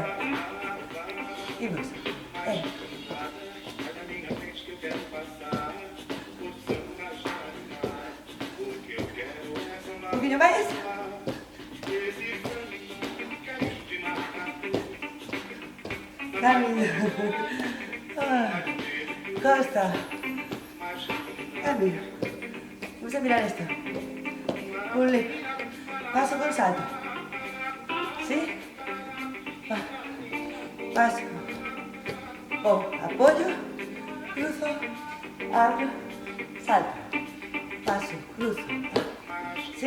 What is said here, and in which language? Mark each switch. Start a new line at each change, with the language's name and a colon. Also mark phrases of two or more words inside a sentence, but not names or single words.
Galician: Imos. Un poquinho máis. Camiño. Costa. Camiño.
Spanish: Vamos a mirar esto. Pule. Paso con salto. ¿Sí? Paso. Apoyo. Cruzo. Abro. Salto. Paso. Cruzo. ¿Sí?